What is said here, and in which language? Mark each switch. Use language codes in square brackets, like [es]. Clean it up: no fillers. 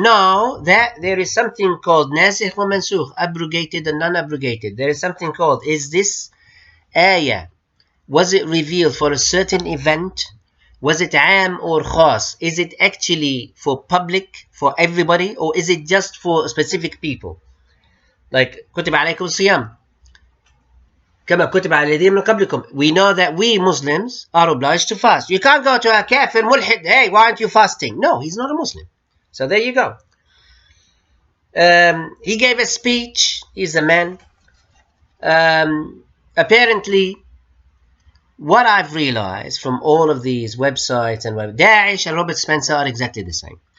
[en] No, that there is something called nasikh wa mansukh, abrogated and non-abrogated. There is something called, is this ayah, was it revealed for a certain event? Was it am or khas? Is it actually for public, for everybody, or is it just for specific people? [ar] Like, كُتِبَ عَلَيْكُمُ الصِّيَامُ كَمَا كُتِبَ عَلَى الَّذِينَ مِنْ قَبْلِكُمْ. [en] We know that we Muslims are obliged to fast. You can't go to a kafir mulhid, hey, why aren't you fasting? No, he's not a Muslim. So there you go. He gave a speech. He's a man. Apparently, what I've realized from all of these websites and Daesh and Robert Spencer are exactly the same.